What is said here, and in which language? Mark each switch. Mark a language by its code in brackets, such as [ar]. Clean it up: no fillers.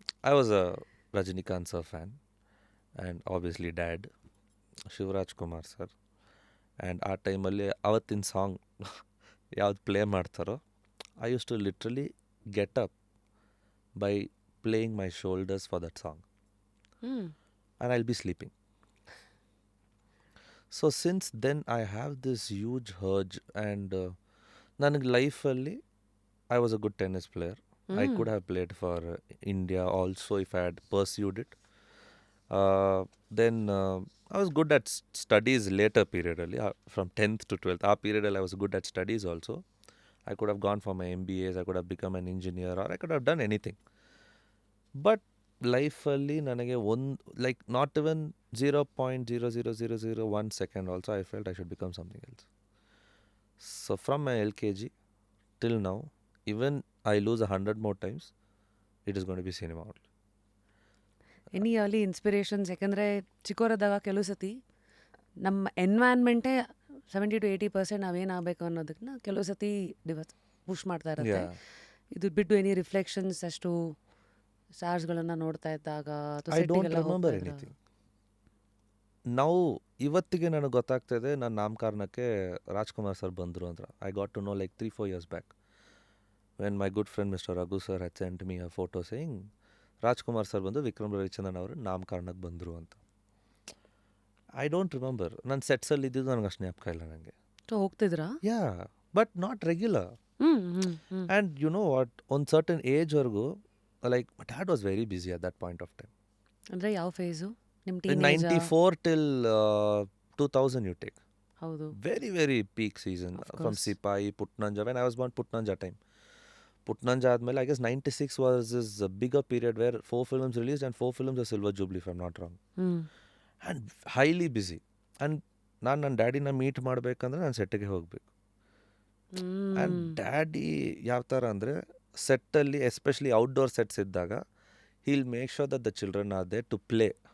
[en] I was a Rajinikanth sir fan and obviously dad, Shivraj Kumar sir. [kn] And ಆ ಟೈಮಲ್ಲಿ ಅವತ್ತಿನ song ಯಾವ್ದು play ಮಾಡ್ತಾರೋ, [en] I use to literally get up by playing my shoulders for that song. And I'll be sleeping. So since then I have this huge urge, and [kn] ನನಗೆ ಲೈಫಲ್ಲಿ [en] I was a good tennis player. I could have played for India also if I had pursued it. Then I was good at studies later period ಅಲ್ಲಿ from 10th to 12th. [kn] ಆ period ಅಲ್ಲಿ [en] I was good at studies also. I could have gone for my MBAs, I could have become an engineer, or I could have done anything. But [kn] ಲೈಫಲ್ಲಿ ನನಗೆ [en] like not even 0.00001 second also I felt I should become something else. So from my LKG till now, even I lose 100 more times, it is going to be cinema only. Any early inspirations? [kn] ಯಾಕಂದರೆ ಚಿಕ್ಕವರದಾಗ ಕೆಲವು ಸತಿ ನಮ್ಮ ಎನ್ವೈರ್ನ್ಮೆಂಟೇ 70-80% ನಾವೇನಾಗಬೇಕು ಅನ್ನೋದನ್ನ ಕೆಲವು ಸತಿ push ಮಾಡ್ತಾ ಇರುತ್ತೆ. ಇದು ಬಿಟ್ಟು ಎನಿ ರಿಫ್ಲೆಕ್ಷನ್ಸ್ ಅಷ್ಟು ಸ್ಟಾರ್ಸ್ಗಳನ್ನು ನೋಡ್ತಾ ಇದ್ದಾಗ [en] I don't remember anything. [kn] ನಾವು ಇವತ್ತಿಗೆ ನನಗೆ ಗೊತ್ತಾಗ್ತಾ ಇದೆ ನನ್ನ ನಾಮಕರಣಕ್ಕೆ ರಾಜ್ಕುಮಾರ್ ಸರ್ ಬಂದರು ಅಂತ. [en] I got to know like 3-4 years back when my good friend Mr. Raghu sir had sent me a photo saying [kn] Rajkumar sir ಬಂದು ವಿಕ್ರಮ್ ರವಿಚಂದ್ರನ್ ಅವರು ನಾಮಕರಣಕ್ಕೆ ಬಂದರು ಅಂತ. [en] I don't remember. [kn] ನನ್ನ ಸೆಟ್ಸಲ್ಲಿ ಇದ್ದಿದ್ದು ನನಗೆ ಅಷ್ಟು ಜ್ಞಾಪಕ ಇಲ್ಲ ನನಗೆ. ಹೋಗ್ತಿದ್ರಾ? [en] Yeah, but not regular. And you know what, [kn] ಒಂದು certain ಏಜ್ವರೆಗೂ [en] like my dad was very busy at that point of time. [kn] ಅಂದರೆ ಯಾವ ಫೇಸು ನಿಮ್ಮ [en] In 94 till 2000 you take. [kn] ಹೌದು. [en] Very, very peak season from Sipahi, Putnanja. When I was born, Putnanja time. Putnanja ಆದಮೇಲೆ I guess 96 was this bigger period where 4 films released and 4 films are Silver Jubilee if I'm not wrong. And highly busy. [kn] And ನಾನು ನನ್ನ ಡ್ಯಾಡಿನ meet ಮಾಡಬೇಕಂದ್ರೆ ನಾನು ಸೆಟ್ಟಿಗೆ ಹೋಗಬೇಕು. [en] and daddy [kn] ಯಾವ ಥರ ಅಂದರೆ ಸೆಟ್ಟಲ್ಲಿ [en] Especially outdoor sets ಇದ್ದಾಗ he'll make sure that the children are there to play.